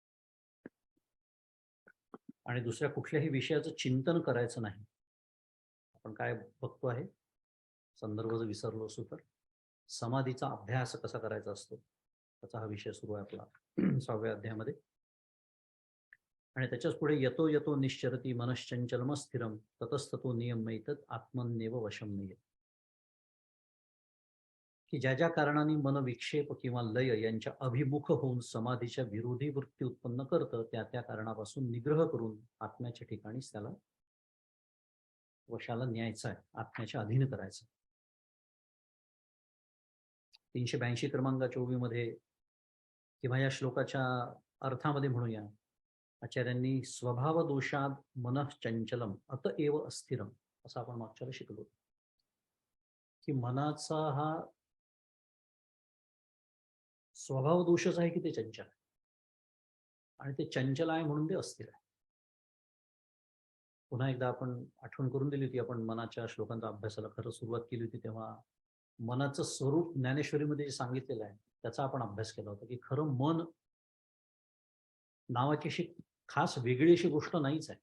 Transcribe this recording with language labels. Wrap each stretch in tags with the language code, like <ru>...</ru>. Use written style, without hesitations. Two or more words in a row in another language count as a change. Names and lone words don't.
<mr>आणि दुसऱ्या कुठल्याही विषयाचं चिंतन करायचं नाही. आपण काय बघतो आहे, संदर्भ जर विसरलो असू तर समाधीचा अभ्यास कसा करायचा असतो त्याचा हा विषय सुरू आहे आपला 6व्या अध्यायामध्ये. आणि त्याच्याच पुढे</mr> <sa>यतो यतो निश्चरती मनश्चंचलम स्थिरम ततस्ततो नियमैतत् आत्मन्येव वशम नये,</sa> <mr>की ज्या ज्या कारणाने मन विक्षेप किंवा लय यांच्या अभिमुख होऊन समाधीच्या विरोधी वृत्ती उत्पन्न करतं, त्या त्या कारणापासून निग्रह करून आत्म्याच्या ठिकाणीच त्याला वशाला न्यायचं आहे, आत्म्याच्या अधीन करायचं. 382 क्रमांकाच्या ओवीमध्ये किंवा या श्लोकाच्या अर्थामध्ये म्हणूया, आचार्यांनी</mr> <sa>स्वभाव दोषाद मनः चंचलम अतएव अस्थिरम</sa> <mr>असं आपण मागच्या वेळी शिकलो की मनाचा हा स्वभाव दोषच आहे की ते चंचल आहे, आणि ते चंचल आहे म्हणून ते अस्थिर आहे. पुन्हा एकदा आपण आठवण करून दिली होती, आपण मनाच्या श्लोकांचा अभ्यासाला खरं सुरुवात केली होती तेव्हा मनाचं स्वरूप ज्ञानेश्वरीमध्ये जे सांगितलेलं आहे त्याचा आपण अभ्यास केला होता की खरं मन नावाची अशी खास वेगळी अशी गोष्ट नाहीच आहे.</mr>